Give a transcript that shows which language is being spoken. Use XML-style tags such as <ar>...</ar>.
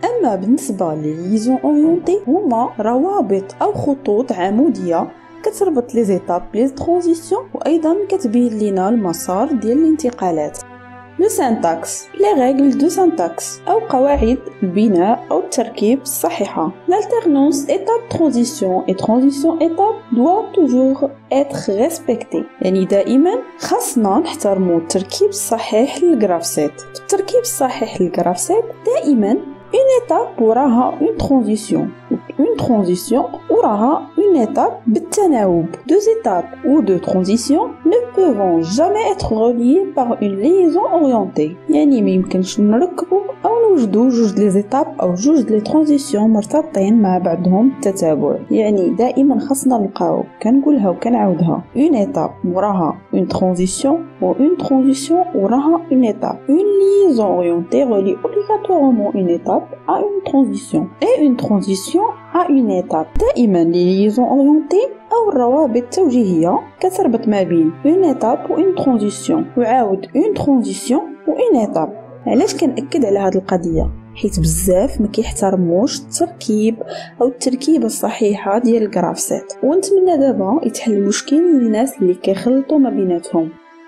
<ar>أما بالنسبة للliaisons orientées هما روابط أو خطوط عمودية كتربط لي زيتاب لي ترانزيسيون وأيضا كتبين لنا المسار ديال الانتقالات.</ar> <fr>Le syntaxe. Les règles de syntaxe</fr> <ar>أو قواعد البناء أو التركيب الصحيحة.</ar> <fr>L'alternance étape-transition et transition-étape doit toujours être respectée.</fr> <ar>يعني دائما خاصنا نحترموا التركيب الصحيح للجراف 7. في التركيب الصحيح للجراف 7 دائما une étape وراها une transition. Une transition وراها</ar> <fr>une étape بالتناوب. Deux étapes ou deux transitions ne peuvent jamais être reliées par une liaison orientée.</fr> <ar>يعني ما يمكنش نركبوا أو نوجدوا جوج لي زيتاب أو جوج لي ترانزيسيون مرتبطين مع بعضهم بالتتابع. يعني دائما خصنا نلقاو كنقولها وكنعاودها une étape وراها une transition و une transition وراها une étape.</ar> <fr>Une liaison orientée relie obligatoirement une étape à une transition et une transition à une étape.</fr> <ar>دائما les liaisons orientées أو الروابط التوجيهية كتربط ما بين une étape و une transition وعاود une transition و une étape. علاش كنأكد على هذه القضية؟ حيت بزاف ما كيحترموش التركيب او التركيبه الصحيحه ديال الجرافسات، ونتمنى دابا يتحل المشكل للناس اللي كيخلطوا ما بيناتهم.</ar>